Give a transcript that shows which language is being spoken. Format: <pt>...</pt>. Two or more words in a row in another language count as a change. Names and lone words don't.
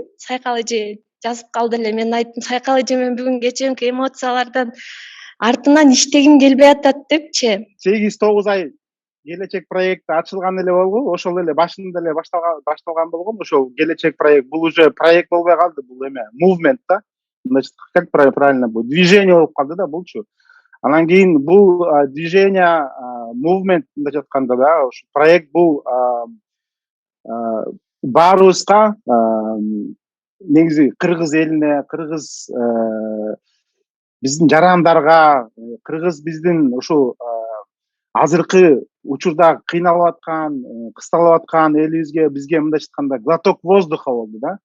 <ky>Сайкал эже жазып калды эле, мен айттым, Сайкал эже, мен бүгүн кечээки эмоциялардан артынан иштегим келбей атат депчи. 8-9 ай келечек проекти ачылган эле болгон, ошол эле башында эле башталган болгон. Ошол келечек проект, бул уже проект болбой калды, бул эме movement да.</ky> <ru>Значит, как правильно будет?</ru> <ky>Движение болуп калды да булчу. Анан кийин бул движение, movement деп жатканда да, ушу проект бул баарыбызга, негизи кыргыз элине, кыргыз биздин жарандарга, кыргыз биздин ушу азыркы учурда кыйналып аткан, кысталып аткан элибизге, бизге мындайча айтканда</ky> <ru>глоток воздуха</ru> <ky>болду да.</ky>